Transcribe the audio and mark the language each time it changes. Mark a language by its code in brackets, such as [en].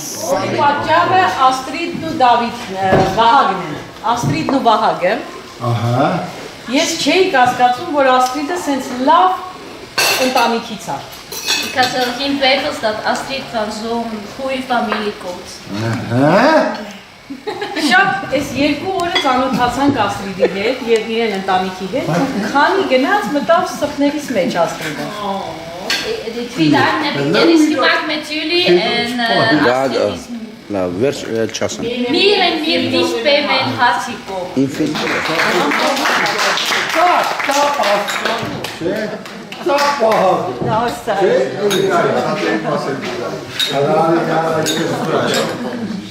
[hy] Պատճառը Աստրիդն ու Վահագնն են։ Աստրիդն ու Վահագը։ Ահա։ Ես չէի կասկածում, որ Աստրիդը սենց լավ ընտանիքից է։ [nl] Ik had geen twijfels dat Astrid van zo'n goede familie komt. [hy] Շատ այս երկու օրը ծանոթացանք Աստրիդի հետ եւ իրեն ընտանիքի հետ, քանի գնաց մտավ սրտներիս մեջ Աստրիդը։ [nl] Die 2 dagen heb ik kennis gemaakt met jullie en Astrid is meer en meer dicht bij mijn hart gekomen.